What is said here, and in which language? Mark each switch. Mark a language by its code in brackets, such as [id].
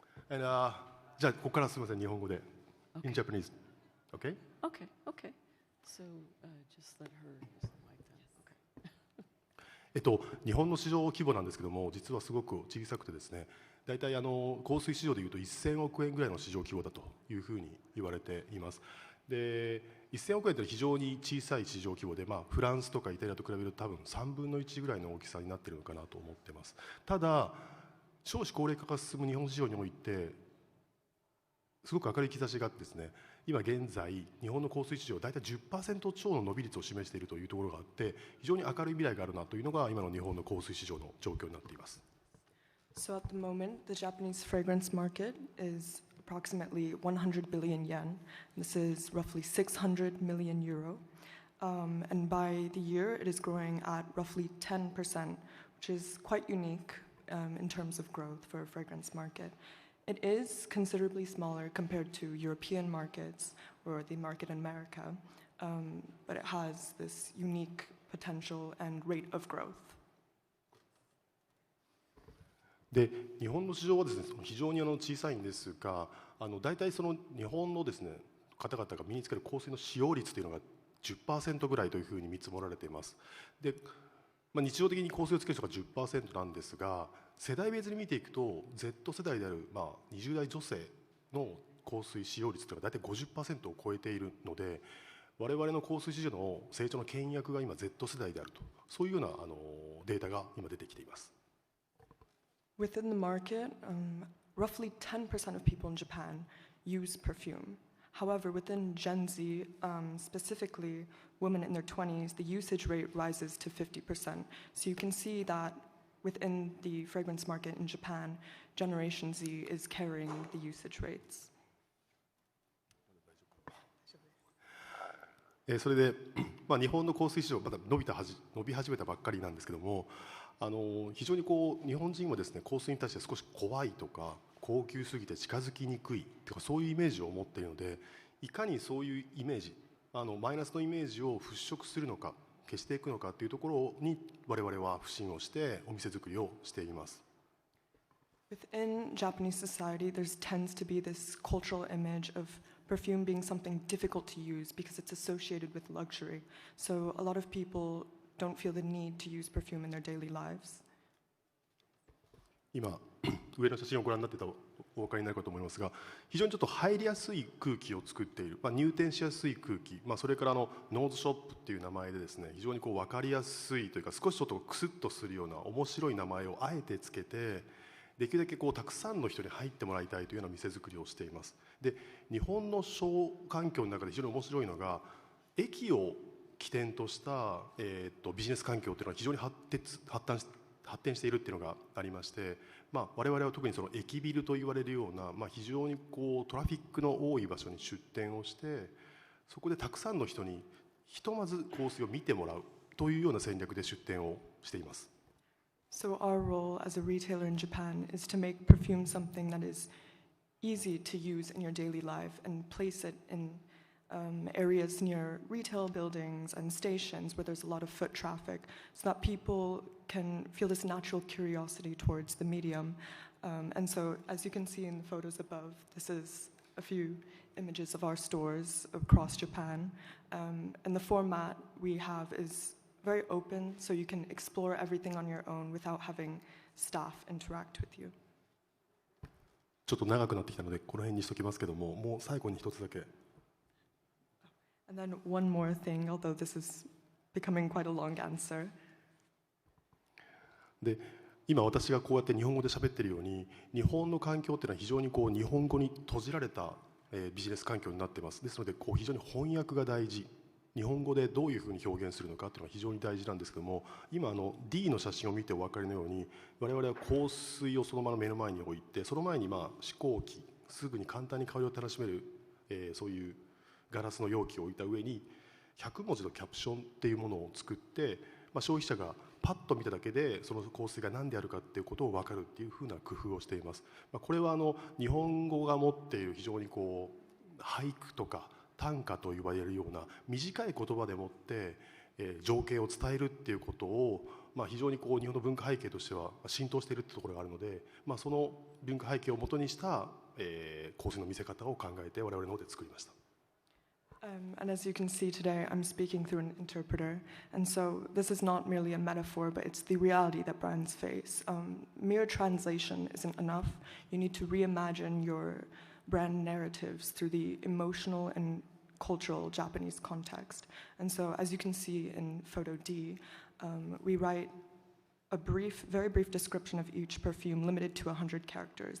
[ja] And じゃあここからすみません、日本語で。 [en] In Japanese. Okay? Okay. So just let her use the mic then. Okay. [ja] 日本の市場規模なんですけども、実はすごく小さくてですね、大体香水市場でいうと1000億円ぐらいの市場規模だというふうに言われています。で、 1000億円というのは非常に小さい市場規模で、フランスとかイタリアと比べると多分3分の1ぐらいの大きさになっているのかなと思っています。ただ少子高齢化が進む日本市場においてすごく明るい兆しがあってですね、今現在日本の香水市場大体 10% 超の伸び率を示しているというところがあって、非常に明るい未来があるなというのが今の日本の香水市場の状況になっています。 [en] So at the moment, the Japanese fragrance market is approximately 100 billion yen. This is roughly 600 million euro. And by the year, it is growing at roughly 10%, which is quite unique in terms of growth for a fragrance market. It is considerably smaller compared to European markets or the market in America, but it has this unique potential and rate of growth. [ja] で日本の市場はですね、非常に小さいんですが、大体その日本のですね方々が身につける香水の使用率というのが 10% ぐらいというふうに見積もられています。で、日常的に香水をつける人が 10% なんですが、世代別に見ていくと Z 世代である、20代女性の香水使用率というのは大体 50% を超えているので、我々の香水市場の成長の牽引役が今 Z 世代であると、そういうようなデータが今出てきています。 [en] Within the market, roughly 10% of people in Japan use perfume. However, within Gen Z, specifically women in their 20s, the usage rate rises to 50%. So you can see that within the fragrance market in Japan, Generation Z is carrying the usage rates. [ja] それで、日本の香水市場まだ伸び始めたばっかりなんですけども、非常に日本人はですね、香水に対して少し怖いとか高級すぎて近づきにくいとか、そういうイメージを持っているので、いかにそういうイメージ、マイナスのイメージを払拭するのか消していくのかというところに我々は不信をしてお店作りをしています。 [en] Within Japanese society, there tends to be this cultural image of perfume being something difficult to use because it's associated with luxury. So a lot of people don't feel the need to use perfume in their daily lives. [ja] 今上の写真をご覧になっていたらお分かりになるかと思いますが、非常にちょっと入りやすい空気を作っている、入店しやすい空気、それからノーズショップっていう名前でですね、非常に分かりやすいというか、少しちょっとクスッとするような面白い名前をあえてつけて、できるだけたくさんの人に入ってもらいたいというような店作りをしています。で、日本の商環境の中で非常に面白いのが、駅を起点とした、ビジネス環境というのは非常に発展しているっていうのがありまして、我々は特にその駅ビルと言われるような、非常にトラフィックの多い場所に出店をして、そこでたくさんの人にひとまず香水を見てもらうというような戦略で出店をしています。 [en] So our role as a retailer in Japan is to make perfume something that is easy to use in your daily life and place it in areas near retail buildings and stations where there's a lot of foot traffic, so that people can feel this natural curiosity towards the medium. And so, as you can see in the photos above, this is a few images of our stores across Japan. And the format we have is very open, so you can explore everything on your own without having staff interact with you. [ja] ちょっと長くなってきたのでこの辺にしときますけども、もう最後に一つだけ。 [en] And then one more thing, although this is becoming quite a long answer. [ja] で、今私がこうやって日本語で喋ってるように、日本の環境っていうのは非常に日本語に閉じられた、ビジネス環境になってます。ですので非常に翻訳が大事。日本語でどういうふうに表現するのかっていうのは非常に大事なんですけども、今D の写真を見てお分かりのように、我々は香水をそのまま目の前に置いて、その前に試香機、すぐに簡単に香りを楽しめる、そういうガラスの容器を置いた上に100文字のキャプションっていうものを作って、消費者がパッと見ただけでその香水が何であるかっていうことを分かるっていうふうな工夫をしています。これは日本語が持っている非常に俳句とか短歌と言われるような短い言葉でもって、情景を伝えるっていうことを、非常に日本の文化背景としては浸透しているってところがあるので、その文化背景をもとにした、香水の見せ方を考えて我々の方で作りました。 [en] And as you can see today, I'm speaking through an interpreter. And so this is not merely a metaphor, but it's the reality that brands face. Mere translation isn't enough. You need to reimagine your brand narratives through the emotional and cultural Japanese context. And so, as you can see in photo D, we write a very brief description of each perfume, limited to 100 characters.